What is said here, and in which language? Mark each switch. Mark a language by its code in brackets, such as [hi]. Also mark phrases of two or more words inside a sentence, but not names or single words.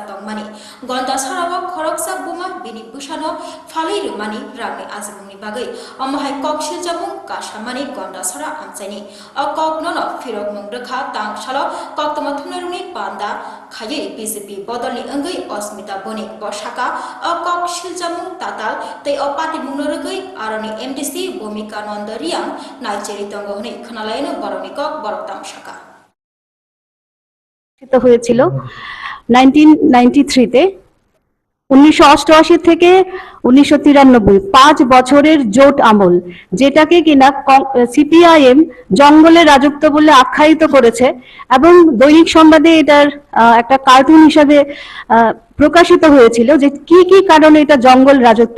[trp] tongmani gonda sarao khoroksa buma bini busano falai rumani rangni azmuni bagai amhai kok siljamung kasamani gonda sara amchaini a kok nono firok mungrekha tangsalo kok tamathunaruni panda khaye BJP bodolni angai Osmita Bonik bosaka a kok siljamung tatal tei a party mungnoregai aroni MDC Bhumika Nandariang naijeri tongohni khnalaino boroni kok boroktam shaka [bn] হয়েছিল 1993 তে 1988 থেকে 1993 5 বছরের জোট আমল, যেটাকে কিনা সিপিআইএম জঙ্গলের রাজত্ব বলে আখ্যায়িত করেছে এবং দৈনিক সংবাদে এটার একটা কার্টুন হিসাবে প্রকাশিত হয়েছিল যে কি কি কারণে এটা জঙ্গল রাজত্ব।